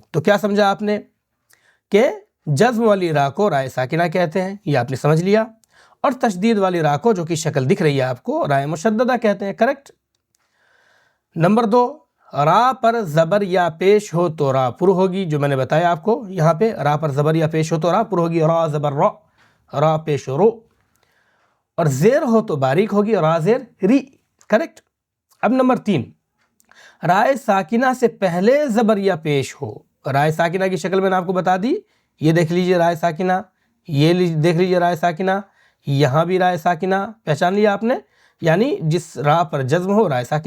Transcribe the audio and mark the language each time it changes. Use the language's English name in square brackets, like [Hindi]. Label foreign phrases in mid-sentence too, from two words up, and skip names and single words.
[Urdu] تو کیا سمجھا آپ نے کہ جزم والی را کو رائے ساکنہ کہتے ہیں، یہ آپ نے سمجھ لیا، اور تشدید والی را کو جو کہ شکل دکھ رہی ہے آپ کو رائے مشددہ کہتے ہیں، کریکٹ۔ نمبر 2، را پر زبر یا پیش ہو تو را پر ہوگی، جو میں نے بتایا آپ کو یہاں پہ را پر زبر یا پیش ہو تو را پر ہوگی، را زبر را، را پیش رو، اور زیر ہو تو باریک ہوگی، را زیر ری، کریکٹ۔ اب نمبر 3، رائے ساکنہ سے پہلے زبر یا پیش ہو۔ رائے ساکنہ کی شکل میں نے آپ کو بتا دی، یہ دیکھ لیجئے رائے ساکنہ، یہ دیکھ لیجئے رائے ساکنہ، یہاں بھی رائے ساکنہ، پہچان لیا آپ نے، یعنی جس را پر جزم ہو رائے ساکنہ۔